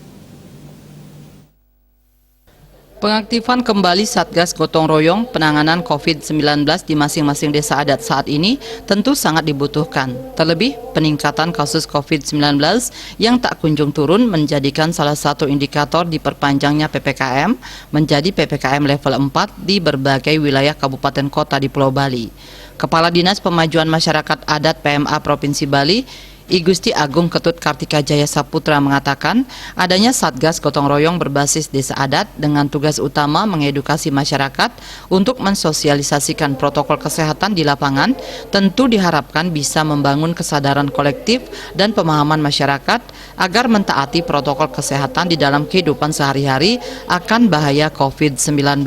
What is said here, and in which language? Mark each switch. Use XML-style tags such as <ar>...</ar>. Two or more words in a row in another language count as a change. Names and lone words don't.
<id>Pengaktifan kembali Satgas Gotong Royong penanganan COVID-19 di masing-masing desa adat saat ini tentu sangat dibutuhkan. Terlebih, peningkatan kasus COVID-19 yang tak kunjung turun menjadikan salah satu indikator diperpanjangnya PPKM menjadi PPKM level 4 di berbagai wilayah kabupaten kota di Pulau Bali. Kepala Dinas Pemajuan Masyarakat Adat PMA Provinsi Bali, I Gusti Agung Ketut Kartika Jaya Saputra mengatakan adanya Satgas Gotong Royong berbasis desa adat dengan tugas utama mengedukasi masyarakat untuk mensosialisasikan protokol kesehatan di lapangan tentu diharapkan bisa membangun kesadaran kolektif dan pemahaman masyarakat agar mentaati protokol kesehatan di dalam kehidupan sehari-hari akan bahaya COVID-19.</id>